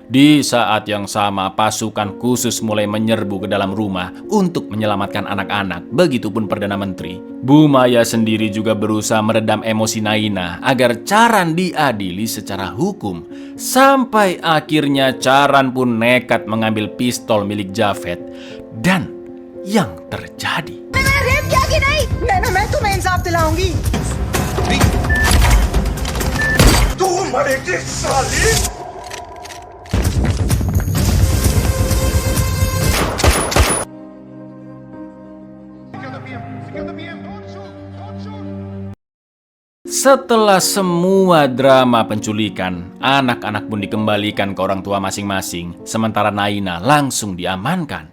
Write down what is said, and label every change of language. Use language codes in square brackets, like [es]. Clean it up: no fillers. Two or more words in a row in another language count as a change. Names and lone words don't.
[id] Di saat yang sama, pasukan khusus mulai menyerbu ke dalam rumah untuk menyelamatkan anak-anak, begitupun Perdana Menteri. Bu Maya sendiri juga berusaha meredam emosi Naina agar Charan diadili secara hukum. Sampai akhirnya Charan pun nekat mengambil pistol milik Javed. Dan yang terjadi... [hi] मैं तुम्हें इंसाफ दिलाऊंगी। तू मरेगी साली। [id] Setelah semua drama penculikan, anak-anak pun dikembalikan ke orang tua masing-masing, sementara Naina langsung diamankan.